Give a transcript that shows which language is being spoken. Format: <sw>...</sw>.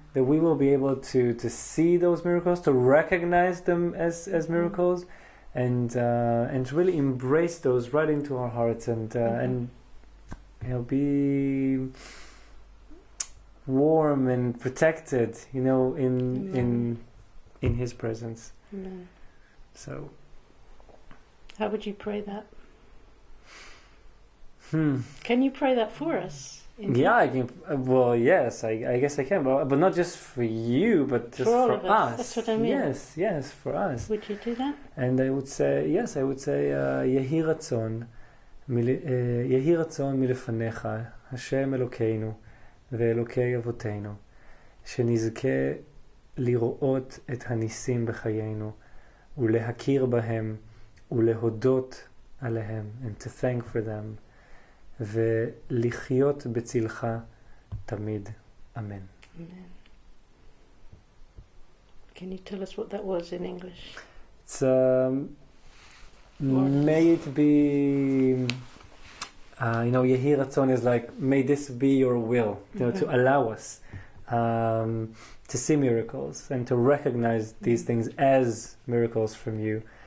<en>that we will be able to see those miracles, to recognize them as miracles, and to really embrace those right into our hearts, and be warm and protected, in His presence. Amen. So, how would you pray that? Can you pray that for us? Yeah, I can. Well, yes, I guess I can, but not just for you, but just for us. That's what I mean. Yes, for us. Would you do that? And I would say,</en> <he>Yehi Ratzon מלפניך, השם אלוקינו ואלוקי אבותינו, שנזכה לראות את הניסים בחיינו, ולהכיר בהם, ולהודות עליהם,</he> <en>and to thank for them,</en> <he>ולחיות בצלך תמיד. אמן.</he> <en>Amen. Can you tell us what that was in English? It's may it be, Yehi Ratzon is like, may this be your will, to allow us to see miracles and to recognize these things as miracles from you.</en>